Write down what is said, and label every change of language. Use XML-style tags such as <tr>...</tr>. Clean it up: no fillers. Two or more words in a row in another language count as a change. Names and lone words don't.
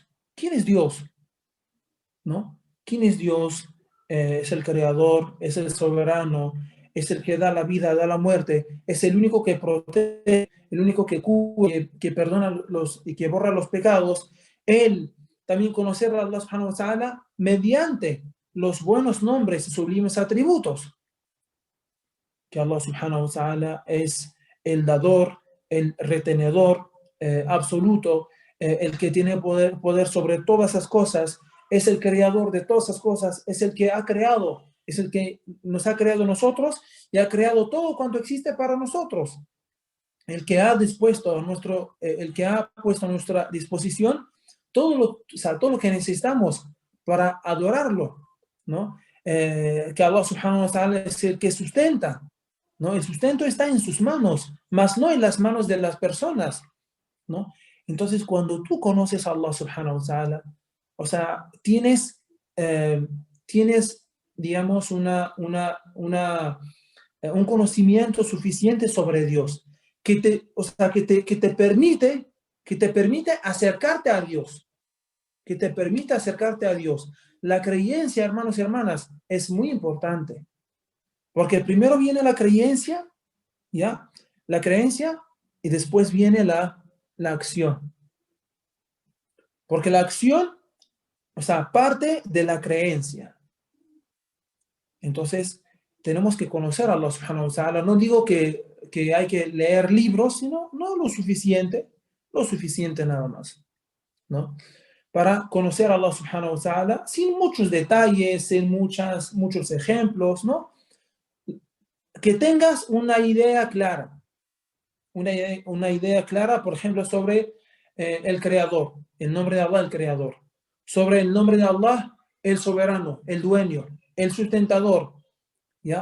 <es>¿Quién es Dios? ¿No? ¿Quién es Dios? Es el creador, es el soberano, es el que da la vida, da la muerte, es el único que protege, el único que cura, que perdona y que borra los pecados. Él también conocer a</es> <ar>الله سبحانه وتعالى</ar> <es>mediante los buenos nombres y sublimes atributos. Que</es> <ar>الله سبحانه وتعالى</ar> <es>es el dador, el retenedor absoluto, el que tiene poder sobre todas esas cosas, es el creador de todas esas cosas, es el que ha creado, es el que nos ha creado nosotros y ha creado todo cuanto existe para nosotros. El que ha dispuesto el que ha puesto a nuestra disposición todo lo que necesitamos para adorarlo, ¿no? Que</es> <ar>الله سبحانه وتعالى</ar> <es>es el que sustenta, ¿no? El sustento está en sus manos, mas no en las manos de las personas, ¿no? Entonces, cuando tú conoces a</es> <ar>الله سبحانه وتعالى,</ar> <es>o sea, tienes, digamos, un conocimiento suficiente sobre Dios, que te que te permite acercarte a Dios, que te permite acercarte a Dios. La creencia, hermanos y hermanas, es muy importante, porque primero viene la creencia, ¿ya? La creencia y después viene la acción. Porque la acción, o sea, parte de la creencia. Entonces, tenemos que conocer a</es> <ar>الله سبحانه وتعالى.</ar> <es>No digo que hay que leer libros, sino no lo suficiente nada más, ¿no? Para conocer a</es> <ar>الله سبحانه وتعالى,</ar> <es>sin muchos detalles, sin muchos ejemplos, ¿no? Que tengas una idea clara, una idea clara, por ejemplo, sobre el Creador, el nombre de Allah, el Creador, sobre el nombre de Allah, el soberano, el dueño, el sustentador, ¿ya?</es>